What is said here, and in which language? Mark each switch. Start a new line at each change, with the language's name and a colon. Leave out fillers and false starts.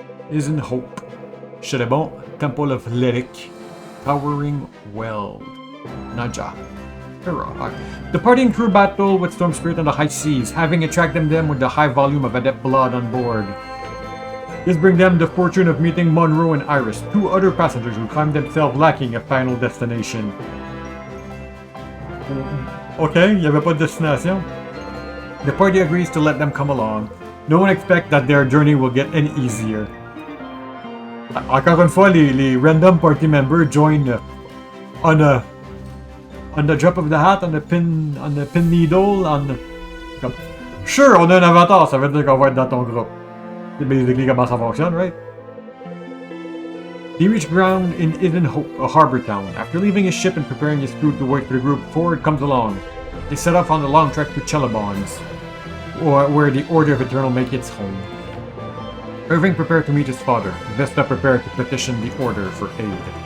English: Isn't hope. Chedebon, Temple of Lyric, Towering Weld, Naja. The party and crew battle with Storm Spirit on the high seas, having attracted them with the high volume of adept blood on board. This brings them the fortune of meeting Monroe and Iris, 2 other passengers who find themselves lacking a final destination.
French: Okay, il n'y avait pas de destination.
English: The party agrees to let them come along. No one expects that their journey will get any easier.
French: Encore une fois, les
English: random party members join on the drop of the hat, on the pin needle,
French: comme, sure, on a un avatar, ça veut dire qu'on va être dans ton groupe. C'est basically comment ça fonctionne, right?
English: He reached ground in Eden Hope, a harbor town. After leaving his ship and preparing his crew to wait for the group, Ford comes along. They set off on the long trek to Chelabons, where the Order of Eternal make its home. Irving prepared to meet his father. Vesta prepared to petition the Order for aid.